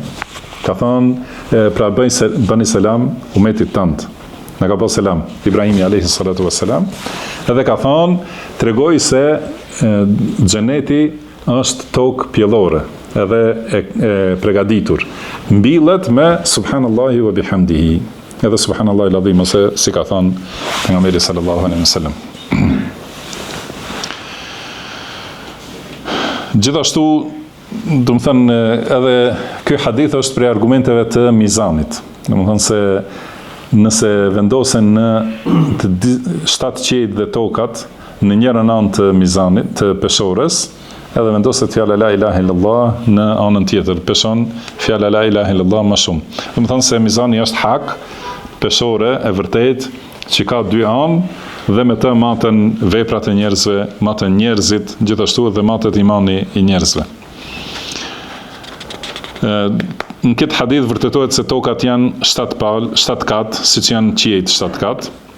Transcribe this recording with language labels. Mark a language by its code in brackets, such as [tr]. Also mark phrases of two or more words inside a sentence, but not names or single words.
[sq] Ka thonë, pra bëni selam umetit tënd. Në ka bërë selam Ibrahimi a.s. Edhe ka thonë, tregoj se xheneti është tokë pjellore, edhe e pregaditur. Mbillet me [ar] سبحان الله وبحمده. [sq] Edhe [ar] سبحان الله العظيم, [sq] ose si ka thonë pejgamberi [ar] صلى الله عليه وسلم. [sq] Gjithashtu, do të thënë, edhe ky hadith është prej argumenteve të mizanit. Do të thënë se nëse vendosen në 7 qiejt dhe tokat në njërën anë të mizanit, të peshores, edhe vendoset fjala [ar] لا إله إلا الله [sq] në anën tjetër, peshon fjala [ar] لا إله إلا الله [sq] më shumë. Do të thënë se mizani është hak peshore e vërtet që ka 2 anë, dhe me të matën veprat e njerëzve, matën njerëzit, gjithashtu dhe matët imani i njerëzve. Në këtë hadith vërtetohet se tokat janë 7 kat, siç janë qiejt 7 kat.